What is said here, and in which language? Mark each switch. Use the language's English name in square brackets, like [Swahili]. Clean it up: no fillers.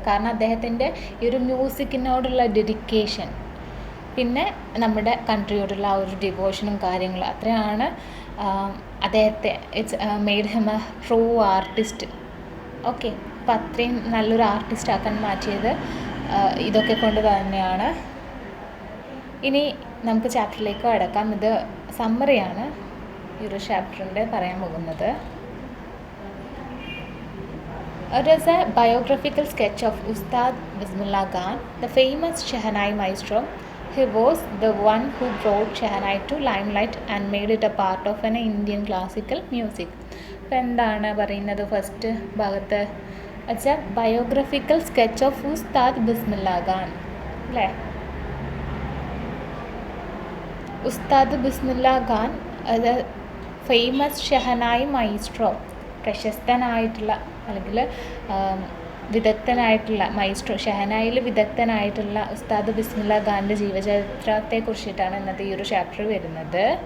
[Malayalam] കാരണം അദ്ദേഹത്തിൻ്റെ ഈ ഒരു മ്യൂസിക്കിനോടുള്ള ഡെഡിക്കേഷൻ, പിന്നെ നമ്മുടെ കൺട്രിയോടുള്ള ആ ഒരു ഡിവോഷനും കാര്യങ്ങളും, അത്രയാണ് അദ്ദേഹത്തെ [English] It's made him a true artist. [Malayalam] Okay, അപ്പോൾ അത്രയും നല്ലൊരു ആർട്ടിസ്റ്റ് ആക്കാൻ മാറ്റിയത് ഇതൊക്കെ കൊണ്ട് തന്നെയാണ്. ഇനി നമുക്ക് ചാപ്റ്ററിലേക്ക് കടക്കാം. ഇത് സമ്മറിയാണ് ഈ ഒരു ചാപ്റ്ററിൻ്റെ പറയാൻ പോകുന്നത്. [English] It is a biographical sketch of Ustad Bismillah Khan, the famous Shehnai maestro. He was the one who brought Shehnai to limelight and made it a part of an Indian classical music. [Malayalam] അപ്പോൾ എന്താണ് പറയുന്നത് first ഭാഗത്ത്? [English] it's a biographical sketch of Ustad Bismillah Khan [Malayalam] അല്ലേ. ഉസ്താദ് ബിസ്മില്ല ഖാൻ അത് famous shehnai Maestro, പ്രശസ്തനായിട്ടുള്ള അല്ലെങ്കിൽ വിദഗ്ധനായിട്ടുള്ള Maestro, ഷെഹനായിൽ വിദഗ്ധനായിട്ടുള്ള ഉസ്താദ് ബിസ്മില്ല ഖാൻ്റെ ജീവചരിത്രത്തെക്കുറിച്ചിട്ടാണ് ഇന്നത്തെ ഈ ഒരു ചാപ്റ്റർ വരുന്നത്.